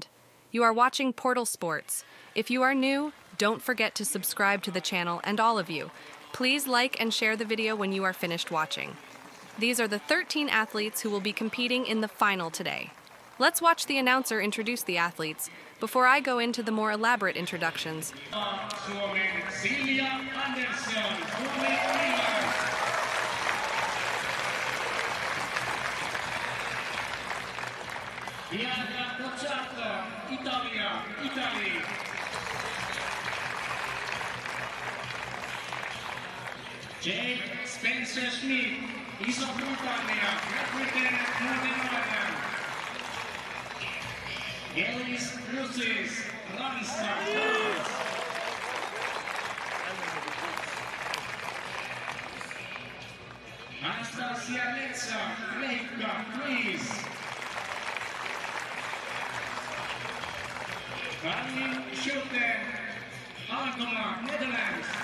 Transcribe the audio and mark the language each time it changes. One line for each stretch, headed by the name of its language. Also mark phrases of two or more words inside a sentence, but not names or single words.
English: You are watching Portal Sports. If you are new, don't forget to subscribe to the channel, and all of you, please like and share the video when you are finished watching. These are the 13 athletes who will be competing in the final today. Let's watch the announcer introduce the athletes before I go into the more elaborate introductions. Silja Andersson, Giada Pozzato, Italy. Jade Spencer-Smith, Iso-Britannia, represent Northern Ireland. Elise Russis, France. Anastasia Retsa, Greece. Karlijn Schouten, Netherlands.